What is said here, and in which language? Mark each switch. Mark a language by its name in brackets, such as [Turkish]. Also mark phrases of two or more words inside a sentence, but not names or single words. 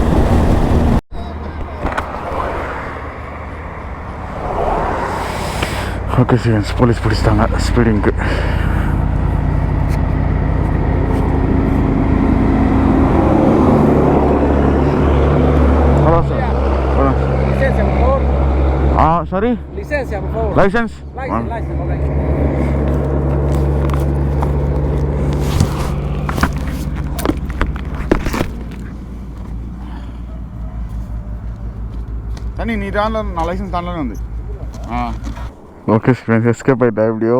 [English] okay sir, [Tamil] போலீஸ் பிடிச்சிட்டாங்க ஸ்பீடிங்க்கு. [English] hello sir. சாரி, [Spanish] Licencia, por favor. [English] லைசன்ஸ். License, okay. [Tamil] தண்ணி நீ தான்ல, நான் லைசன்ஸ் தான்ல வந்து. [English] okay friends, [Tamil] எஸ்கேப் ஆகிட்டேன் எப்படியோ.